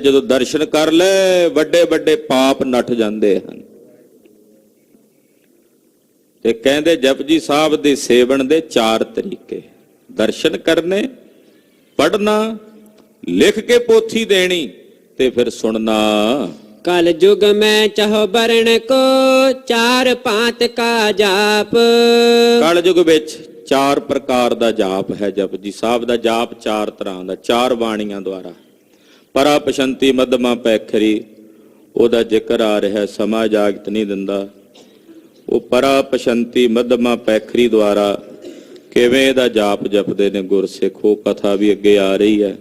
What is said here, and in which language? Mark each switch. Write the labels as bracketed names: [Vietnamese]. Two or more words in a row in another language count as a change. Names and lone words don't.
[Punjabi] ਜਦੋਂ ਦਰਸ਼ਨ ਕਰ ਲੈ ਵੱਡੇ ਵੱਡੇ ਪਾਪ ਨੱਠ ਜਾਂਦੇ ਹਨ। ਤੇ ਕਹਿੰਦੇ ਜਪਜੀ ਸਾਹਿਬ ਦੇ ਸੇਵਨ ਦੇ 4 ਤਰੀਕੇ, ਦਰਸ਼ਨ ਕਰਨੇ, ਪੜ੍ਹਨਾ, ਲਿਖ ਕੇ ਪੋਥੀ ਦੇਣੀ ਤੇ ਫਿਰ ਸੁਣਨਾ। [Braj] कल जुग में चहो बरण को, 4 भांत का जाप। [Punjabi] ਕਲ ਯੁਗ ਵਿੱਚ 4 ਪ੍ਰਕਾਰ ਦਾ ਜਾਪ ਹੈ। ਜਪਜੀ ਸਾਹਿਬ ਦਾ ਜਾਪ 4 ਤਰ੍ਹਾਂ ਦਾ, 4 ਬਾਣੀਆਂ ਦੁਆਰਾ। ਪਰਾ ਪਸ਼ੰਤੀ ਮਧਮਾ ਪੈਖਰੀ, ਉਹਦਾ ਜ਼ਿਕਰ ਆ ਰਿਹਾ। ਸਮਾਂ ਇਜਾਜ਼ਤ ਨਹੀਂ ਦਿੰਦਾ। ਉਹ ਪਰਾ ਪਸ਼ੰਤੀ ਮਧਮਾ ਪੈਖਰੀ ਦੁਆਰਾ ਕਿਵੇਂ ਦਾ ਜਾਪ ਜਪਦੇ ਨੇ ਗੁਰਸਿੱਖ, ਉਹ ਕਥਾ ਵੀ ਅੱਗੇ ਆ ਰਹੀ ਹੈ।